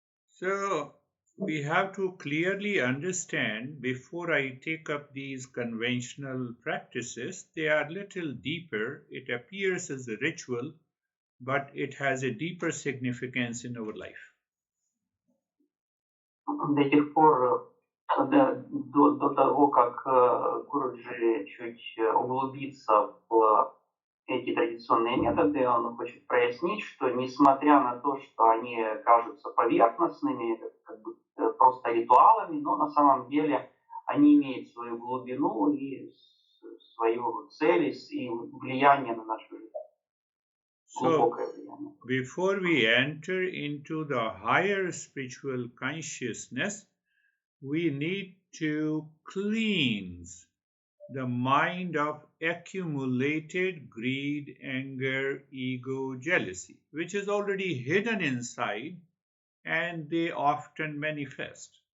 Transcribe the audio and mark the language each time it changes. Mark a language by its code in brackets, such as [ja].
[en] So, we have to clearly understand before I take up these conventional practices, they are little deeper. It appears as a ritual, but it has a deeper significance in our life. [ru] До тех пор, до того, как Гуруджи чуть углубится в эти традиционные методы, он хочет прояснить, что несмотря на то, что они кажутся поверхностными, как бы просто ритуалами, но на самом деле они имеют свою глубину и свою цель и влияние на нашу жизнь. [en] So, before we enter into the higher spiritual consciousness, we need to cleanse the mind of accumulated greed, anger, ego, jealousy, which is already hidden inside and they often manifest.